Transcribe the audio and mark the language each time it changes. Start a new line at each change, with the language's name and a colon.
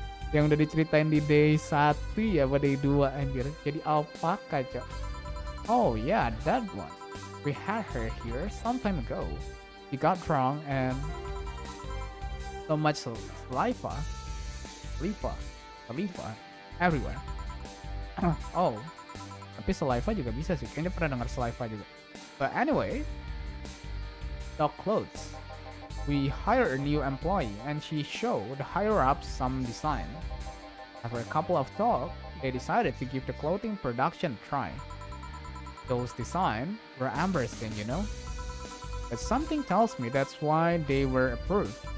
Indonesian: Yang udah diceritain di day 1 ya, pada day 2 anjir. Jadi alpaka, Cok.
English: Oh yeah, that one. We had her here some time ago. She got drunk and so much saliva, saliva everywhere.
Indonesian: Oh, tapi saliva juga bisa sih. Kayaknya pernah dengar saliva juga.
English: But anyway, the clothes. We hired a new employee and she showed higher ups some design. After a couple of talks, they decided to give the clothing production a try. Those designs were embarrassing, you know? But something tells me that's why they were approved.